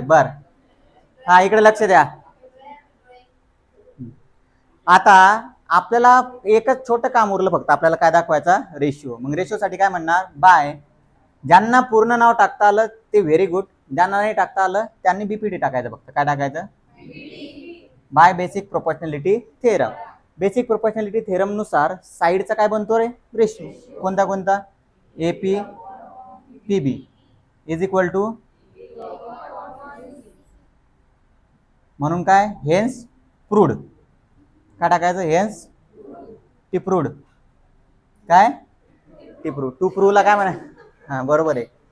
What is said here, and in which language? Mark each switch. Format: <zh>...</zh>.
<mr>बर, हा इकडे लक्ष द्या. आता आपल्याला एकच छोटं काम उरलं फक्त. आपल्याला काय दाखवायचा? रेशिओ. मग रेशिओ साठी काय म्हणणार? बाय. ज्यांना पूर्ण नाव टाकता आलं ते व्हेरी गुड, ज्यांना नाही टाकता आलं त्यांनी बीपीटी टाकायचं. फक्त काय टाकायचं?</mr> <en>By basic proportionality theorem.</en> <mr>Basic proportionality theorem नुसार साइडचा काय बनतो रे? रेशिओ. कोणता कोणता?</mr> <en>A P P B is equal to,</en> <mr>म्हणून काय? हेन्स प्रूड. काय टाकायचं? हेन्स टिप्रूड. काय? टिप्रूड. टू प्रूव्हला काय म्हणा? हा, बरोबर आहे.</mr>